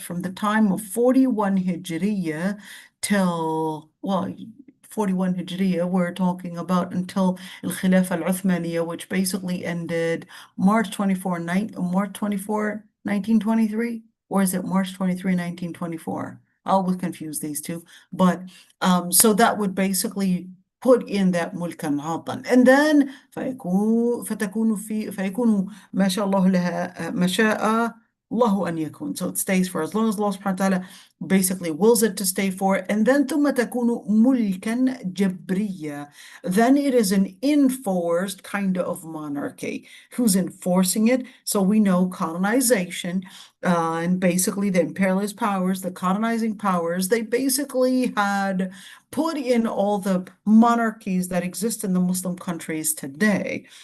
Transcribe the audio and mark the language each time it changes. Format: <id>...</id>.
<en>From the time of 41 Hijriya till, well, 41 Hijriya, we're talking about until Al-Khilafah Al-Uthmaniyya, which basically ended March 24, 1923, or is it March 23, 1924? I always confuse these two. But so that would basically put in that</en> <ar>mulkan عاطا.</ar> <en>And then</en> <ar>فيكون ما شاء الله لها ما شاء الله أن يكون.</ar> <en>So it stays for as long as Allah subhanahu wa ta'ala basically wills it to stay for. And then</en> <ar>ثم تكون ملكا جبريا.</ar> <en>Then it is an enforced kind of monarchy. Who's enforcing it? So we know colonization, and basically the imperialist powers, the colonizing powers, they basically had put in all the monarchies that exist in the Muslim countries today.</en>